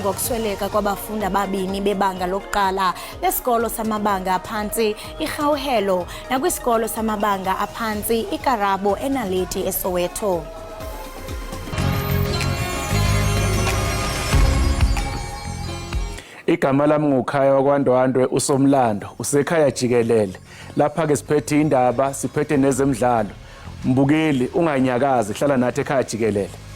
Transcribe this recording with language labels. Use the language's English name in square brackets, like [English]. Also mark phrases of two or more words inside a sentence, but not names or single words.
[Xhosa] ngokusweleka kwabafundi ababini bebanga lokuqala lesikolo samabanga aphantsi iGauhelo nakwisikolo samabanga aphantsi iKarabo eNaledi eSoweto. [Zulu] Igama lami nguKhaya wakwaNdwendwe usomlando usekhaya Jikelele. Lapha ke siphethe indaba siphethe nezemidlalo. Mbukeli unganyakazi hlala nathi ekhaya Jikelele.